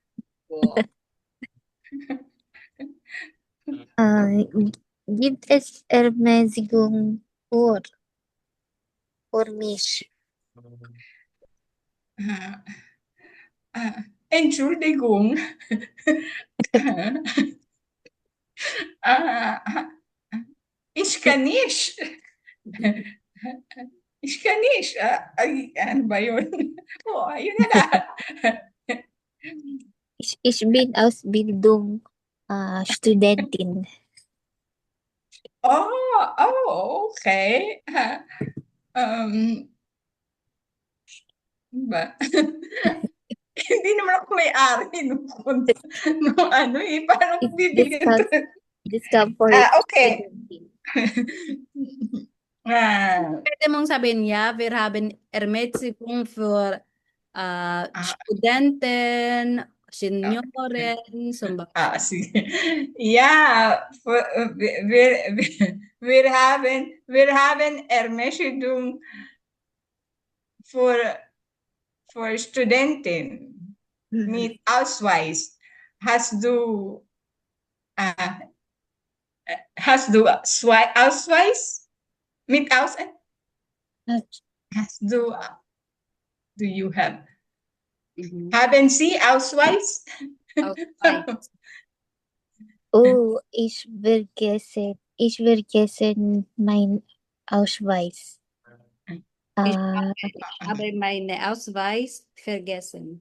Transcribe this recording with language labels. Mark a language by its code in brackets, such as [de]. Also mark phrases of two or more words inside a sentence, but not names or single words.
[de] Gibt es Ermäßigung für mich? Entschuldigung. Ich kann nicht. Ich kann nicht. [tl] Ay, ano ba yun? Oh, ayun na lang. [de] Ich bin Ausbildung Studentin. [en] Oh, okay. [tl] Ba? Hindi naman ako may-ari nung ano eh. Paano ko bibigyan to? [en] Discount for Okay. [de] studentin. [tl] Pwede mong sabihin, [de] ja, wir haben Ermäßigung für Studenten, Senioren, zum Beispiel. [tl] Sige. [de] Ja, wir haben Ermäßigung für Studenten mit Ausweis. Hast du Ausweis? Mit Ausweis? [en] Do you have? [de] Haben Sie Ausweis? Ausweis. Oh, ich vergesse mein Ausweis. Ich habe meine Ausweis vergessen.